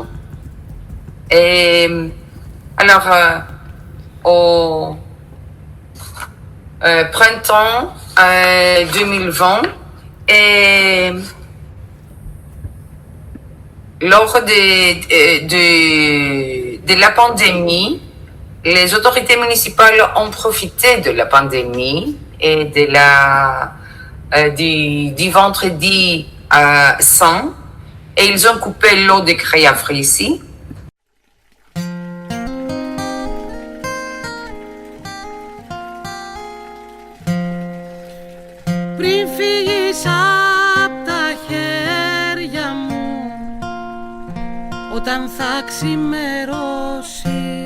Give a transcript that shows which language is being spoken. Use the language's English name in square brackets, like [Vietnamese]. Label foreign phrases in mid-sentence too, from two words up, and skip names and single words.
[French] Et alors, au printemps 2020, et lors de la pandémie, les autorités municipales ont profité de la pandémie et du vendredi saint et ils ont coupé l'eau de Κρυαύριση. [Greek] Πριν φύγεις απ' τα χέρια μου, όταν θα ξημερώσει,